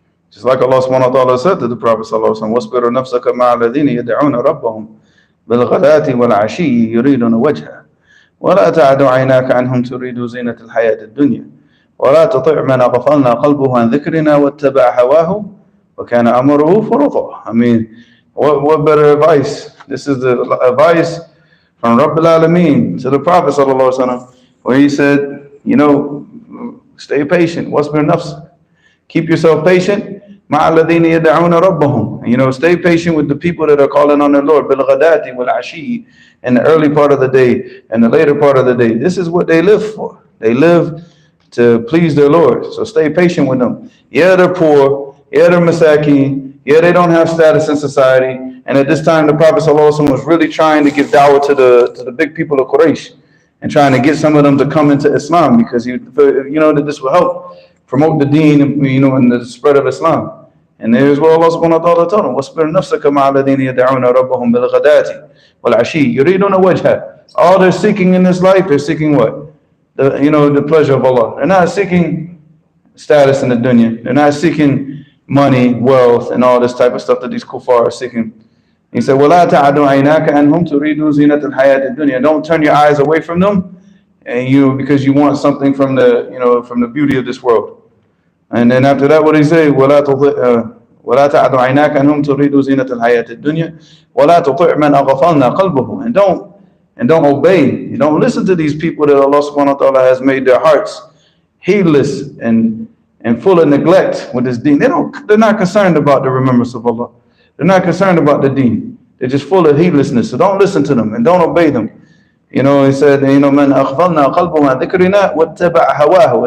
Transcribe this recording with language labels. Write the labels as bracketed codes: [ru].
[en] Just like Allah subhanahu wa ta'ala said to the Prophet sallallahu alaihi wasallam, [ar] وَاصْبِرْ نَفْسَكَ مَعَ الَّذِينَ يَدْعُونَ رَبَّهُمْ بِالْغَدَاةِ وَالْعَشِيِّ يُرِيدُونَ وَجْهَهُ وَلَا تَعْدُ عَيْنَاكَ عَنْهُمْ تُرِيدُ زِينَةَ الْحَيَاةِ الدُّنْيَا وَلَا تُطِعْ مَنْ أَغْفَلْنَا قَلْبُهُ عَنْ ذِكْرِنَا وَاتَّبَعَ هَوَاهُ وَكَانَ أَمْرُهُ فُرُطًا. [en] What better advice? This is the advice from Rabbil Alameen to the Prophet sallallahu alaihi wasallam, where he said, stay patient. [ar] وَاصْبِرْ نَفْسَكَ. [en] Keep yourself patient. [ar] مع الذين يدعون ربهم. [en] Stay patient with the people that are calling on their Lord. [ar] بالغداة والعشي. [en] In the early part of the day and the later part of the day. This is what they live for. They live to please their Lord. So stay patient with them. Yeah, they're poor. Yeah, they're masakin. Yeah, they don't have status in society. And at this time, the Prophet ﷺ was really trying to give dawah to the big people of Quraysh and trying to get some of them to come into Islam because that this will help promote the deen, and the spread of Islam. And there's what Allah subhanahu wa ta'ala told him, [ar] وَاصْبِرْ نَفْسَكَ مَعَ الَّذِينَ يَدْعُونَ رَبَّهُمْ بِالْغَدَاةِ وَالْعَشِيِّ يُرِيدُونَ وَجْهَهُ. [en] All they're seeking in this life, they're seeking what? The pleasure of Allah. They're not seeking status in the dunya. They're not seeking money, wealth, and all this type of stuff that these kuffar are seeking. He said, [ar] وَلَا تَعْدُ عَيْنَاكَ أَنْهُمْ تُرِيدُ زِينَةَ الْحَيَاةِ الدُّنْيَا. [en] Don't turn your eyes away from them, and because you want something from the beauty of this world. And then after that, what he say? [ar] وَلَا تَعْدُ عَيْنَاكَ أَنْهُمْ تُرِيدُ زِينَةَ الْحَيَاةِ الدُّنْيَا وَلَا تُطِعْ مَنْ أَغْفَلْنَا قَلْبَهُ. [en] And don't obey. You don't listen to these people that Allah subhanahu wa ta'ala has made their hearts heedless and full of neglect with this deen. They're not concerned about the remembrance of Allah. They're not concerned about the deen. They're just full of heedlessness. So don't listen to them and don't obey them. He said, [ar] مَنْ أَغْفَلْنَا قَلْبُهُ عَنْ ذِكْرِنَا وَاتَّبَعَ هَوَاهُ.